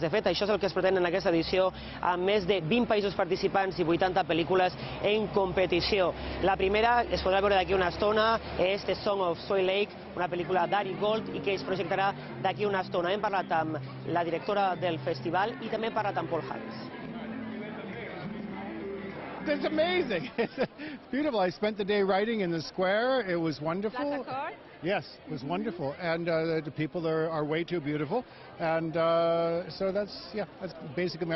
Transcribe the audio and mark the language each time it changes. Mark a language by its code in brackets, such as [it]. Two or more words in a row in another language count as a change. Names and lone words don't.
[ca] De fet, això és el que es pretén en aquesta edició, amb més de 20 països participants i 80 pel·lícules en competició. La primera es podrà veure d'aquí una estona, és The Song of Soy Lake, una pel·lícula d'Ari Gold i que es projectarà d'aquí una estona. Hem parlat amb la directora del festival i també hem parlat amb Paul Haggis. [en] It's amazing. It's beautiful. I spent the day writing in the square. It was wonderful. Yes, it was wonderful. And the people there are way too beautiful. And so that's basically my impression.